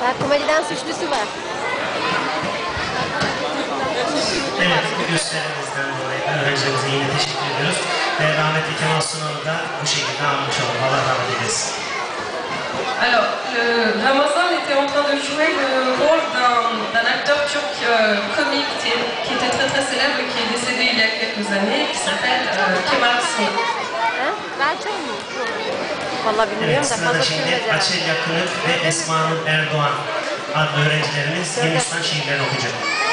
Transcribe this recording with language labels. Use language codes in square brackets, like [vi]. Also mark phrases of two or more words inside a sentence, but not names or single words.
[tr] Komediden suçlusu var. Evet, bu gösterimizden dolayı da öğrencilerimize yine teşekkür ediyoruz. Ve rahmetli Kemal Sunal'ı da bu şekilde almış olalım. Allah rahmet eylesin. [fr] Alors, Ramazan était en train de jouer le rôle d'un acteur turc comique qui était très très célèbre et qui est décédé il y a quelques années, qui s'appelle Kemal Sunal. [tr] Ha? Ben çok mu? Vallahi Evet, bilmiyorum da sırada fazla şimdi sürmez herhalde. Açelya Kınık ve Esma Nur Erdoğan adlı öğrencilerimiz Hindistan şiirlerini okuyacak.